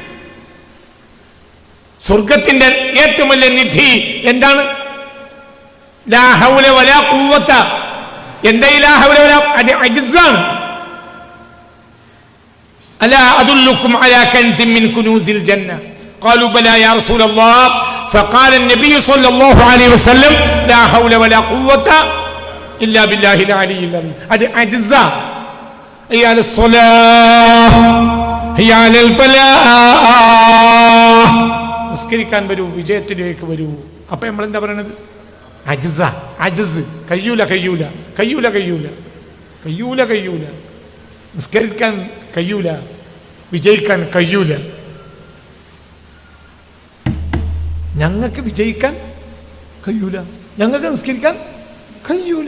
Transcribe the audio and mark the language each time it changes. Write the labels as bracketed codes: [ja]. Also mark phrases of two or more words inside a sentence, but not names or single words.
[ml] സ്വർഗത്തിന്റെ ഏറ്റവും വലിയ നിധി എന്താണ്? [ar] لا حول ولا قوة. [ml] എന്താ ഈ [ar] لا حول ولا? [ml] അത് അജിസാണ്. [ar] ألا أدلكم على كنز من كنوز الجنة قالوا بلى يا رسول الله فقال النبي صلى الله عليه وسلم لا حول ولا قوة إلا بالله العلي العظيم. [ml] അത് അജിസ. [ar] هي على الصلاة هي على الفلاح. [ml] നിസ്കരിക്കാൻ വരൂ, വിജയത്തിലേക്ക് വരൂ. അപ്പൊ നമ്മൾ എന്താ പറയണത്? അജിസ, അജിസ്. കഴിയൂല, കഴിയൂല, കഴിയൂല, കഴിയൂല, കഴിയൂല, കഴിയൂല. നിസ്കരിക്കാൻ കഴിയൂല, വിജയിക്കാൻ കഴിയൂല. ഞങ്ങൾക്ക് വിജയിക്കാൻ കഴിയൂല, ഞങ്ങൾക്ക് നിസ്കരിക്കാൻ കഴിയൂല.